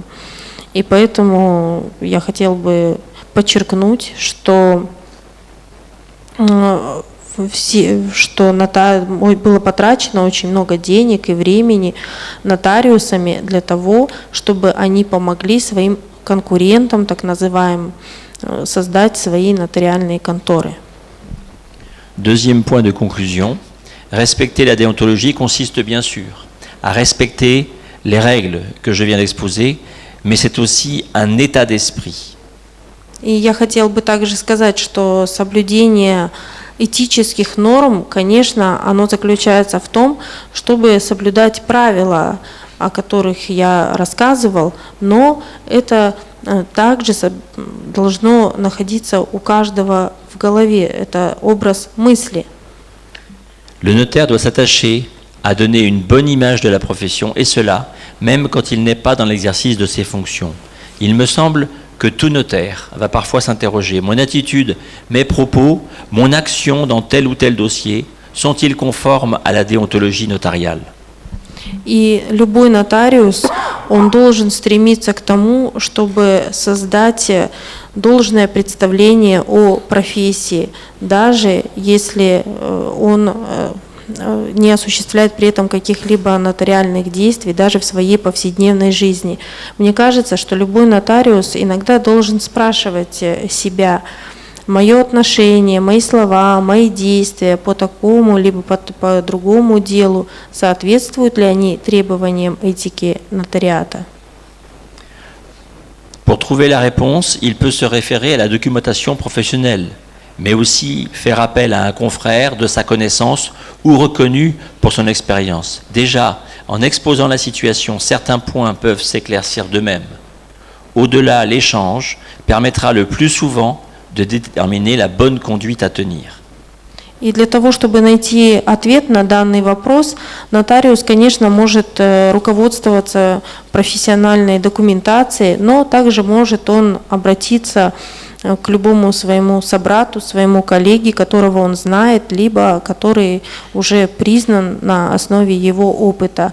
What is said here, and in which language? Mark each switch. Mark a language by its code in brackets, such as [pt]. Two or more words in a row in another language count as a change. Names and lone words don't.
[ru] И поэтому я хотел бы подчеркнуть, что что было потрачено очень много денег и времени нотариусами для того, чтобы они помогли своим конкурентам, так называемым, создать свои нотариальные конторы. [fr] Deuxième point de conclusion, respecter la déontologie consiste bien sûr à respecter les règles que je viens d'exposer, mais c'est aussi un état d'esprit. [ru] И я хотел бы также сказать, что соблюдение этических норм, конечно, оно заключается в том, чтобы соблюдать правила, о которых я рассказывал, но это также должно находиться у каждого в голове, это образ мысли. [fr] Le notaire doit s'attacher à donner une bonne image de la profession, et cela, même quand il n'est pas dans l'exercice de ses fonctions. Il me semble que tout notaire va parfois s'interroger. Mon attitude, mes propos, mon action dans tel ou tel dossier, sont-ils conformes à la déontologie notariale? [ru] И любой нотариус, он должен стремиться к тому, чтобы создать должное представление о профессии, даже если он не осуществляет при этом каких-либо нотариальных действий, даже в своей повседневной жизни. Мне кажется, что любой нотариус иногда должен спрашивать себя: мое отношение, мои слова, мои действия по такому либо по другому делу, соответствуют ли они требованиям этики нотариата? [fr] Pour trouver la réponse, il peut se référer à la documentation professionnelle, mais aussi faire appel à un confrère de sa connaissance ou reconnu pour son expérience. Déjà, en exposant la situation, certains points peuvent s'éclaircir d'eux-mêmes. Au-delà, l'échange permettra le plus souvent de déterminer la bonne conduite à tenir. [ru] И для того, чтобы найти ответ на данный вопрос, нотариус, конечно, может руководствоваться профессиональной документацией, но также может он обратиться к любому своему собрату, своему коллеге, которого он знает, либо который уже признан на основе его опыта.